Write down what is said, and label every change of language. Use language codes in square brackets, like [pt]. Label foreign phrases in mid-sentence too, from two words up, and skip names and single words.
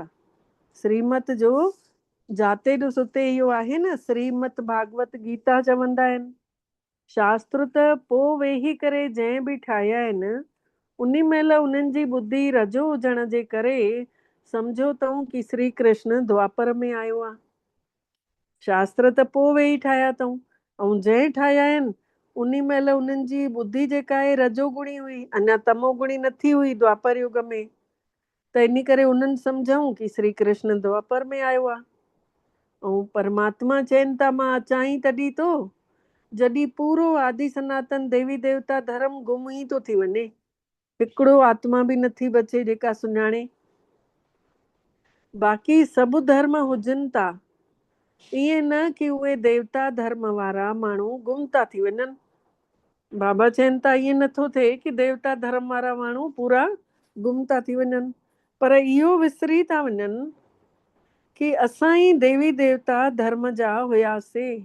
[sd] श्रीमत जो जाते ॾिस उते इहो आहे न, श्रीमत भागवत गीता चवंदा आहिनि। शास्त्र त पोइ वेही करे जंहिं बि ठाहिया आहिनि उन महिल उन्हनि जी बुद्धि रजो हुजण जे करे सम्झो अथऊं कि श्री कृष्ण द्वापर में आयो आहे। शास्त्र त पोइ वेही ठाहिया अथऊं, ऐं जंहिं ठाहिया आहिनि उन महिल उन्हनि जी बुद्धि जेका आहे रजोगुणी हुई, अञा तमोगुणी न थी हुई द्वापर युग में। त इन करे उन्हनि सम्झऊं कि श्री कृष्ण द्वापर में आयो आहे। ऐं परमात्मा चवनि था मां अचां ई तॾहिं तो जॾहिं पूरो आदि सनातन देवी देवता धर्म गुम ई थो थी वञे, हिकिड़ो आत्मा बि नथी बचे जेका सुञाणे। बाक़ी सभु धर्म हुजनि था, ईअं न कि उहे देवता धर्म वारा माण्हू गुम था थी वञनि। बाबा चवनि था ईअं नथो थिए कि देवता धर्म वारा माण्हू पूरा गुम था थी वञनि, पर इहो विसरी था वञनि कि असां ई देवी देवता धर्म जा हुयासीं।